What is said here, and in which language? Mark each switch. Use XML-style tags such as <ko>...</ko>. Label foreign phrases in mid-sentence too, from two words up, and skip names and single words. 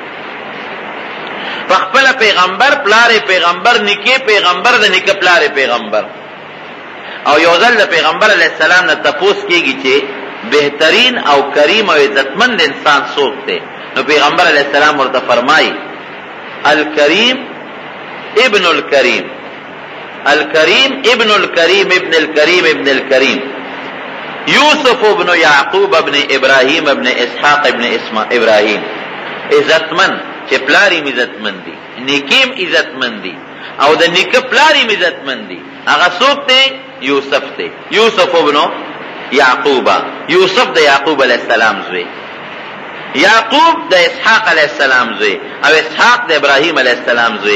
<ps>خپل پیغمبر پلار پیغمبر نکی پیغمبر د نک پلار پیغمبر. او یو ځل د پیغمبر</ps> <ar>علیہ السلام</ar> <ps>نه تپوس کیږي چې بهترین او کریم او عزتمند انسان څوک دی؟ نو پیغمبر</ps> <ar>علیہ السلام</ar> <ps>ورته فرمایي</ps> <ar>الکریم ابن الکریم، الکریم ابن الکریم ابن الکریم ابن الکریم، یوسف ابن یعقوب ابن ابراہیم</ar> <ps>ابن اسحاق ابن ابراہیم. عزتمند چې پلاریم عزتمند دي، نیکیم عزتمند دي، او د نیک پلاریم عزتمند دي. هغه څوک دی؟ یوسف دی، یوسف ابن یعقوب، یوسف د یعقوب</ps> <ar>علیہ السلام</ar> <ps>زوی، یعقوب د اسحاق</ps> <ar>علیہ السلام</ar> <ps>زوی، او اسحاق د ابراهیم</ps> <ar>علیہ السلام</ar> <ps>زوی.</ps>